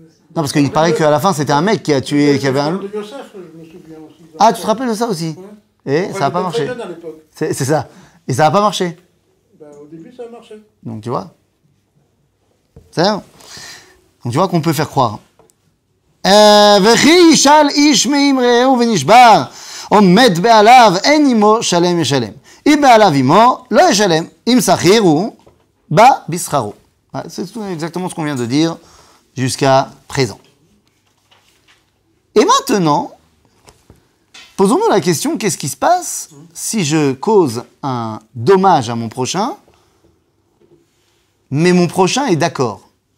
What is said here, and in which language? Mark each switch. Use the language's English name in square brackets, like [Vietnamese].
[French] Non, parce qu'il paraît qu'à la fin, c'était un mec qui a tué, qui avait un loup. De Yosef, je me souviens aussi. Ah, tu te rappelles de ça aussi? Ouais. Et ça n'a pas marché. Très jeune à l'époque. C'est ça. Et ça n'a pas marché. Ben, au début, ça a marché. Donc, tu vois. C'est ça. Donc, tu vois qu'on peut faire croire. [Hebrew] וכי ישאל איש מאמרהו ונשבר, עומד בעליו, אין עמו שלם ישלם. אם בעליו עמו, לא ישלם. אם שכיר הוא, בא בשכרו. [French] C'est exactement ce qu'on vient de dire jusqu'à présent. Et maintenant, posons-nous la question, qu'est-ce qui se passe si je cause un dommage à mon prochain, mais mon prochain est d'accord?